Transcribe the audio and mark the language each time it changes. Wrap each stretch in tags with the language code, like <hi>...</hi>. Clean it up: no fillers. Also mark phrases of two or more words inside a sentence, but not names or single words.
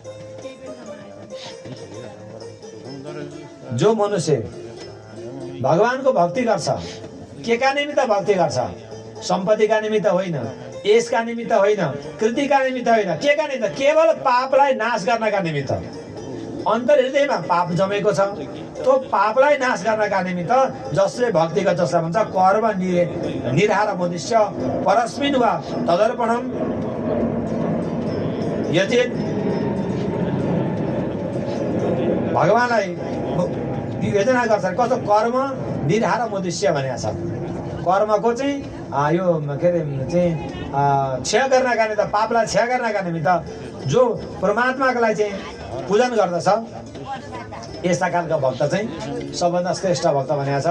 <ne>जो मनुष्य भगवानको भक्ति गर्छ, के का निमित्त भक्ति गर्छ? सम्पत्तिका निमित्त होइन, यसका निमित्त होइन, कृतिका निमित्त होइन, के का निमित्त? केवल पापलाई नाश गर्नका निमित्त। अन्तर हृदयमा पाप जमेको छ, त्यो पापलाई नाश गर्नका निमित्त जसले भक्ति गर्छ, जसलाई भन्छ</ne> <sa>कर्म निर्हार मुदिश्य परस्मिन् वा तदर्पणम् यजेत।</sa> <ne>भगवानलाई योजना गर्छ। कस्तो</ne> <sa>कर्म निर्हार मुदिश्य</sa> <ne>भनेको छ। कर्मको चाहिँ यो के अरे चाहिँ क्षय गर्नका निमित्त, पापलाई क्षय गर्नका निमित्त जो परमात्माको लागि चाहिँ पूजन गर्दछ, यस्ता खालका भक्त चाहिँ सबभन्दा श्रेष्ठ भक्त भनेको छ।</ne>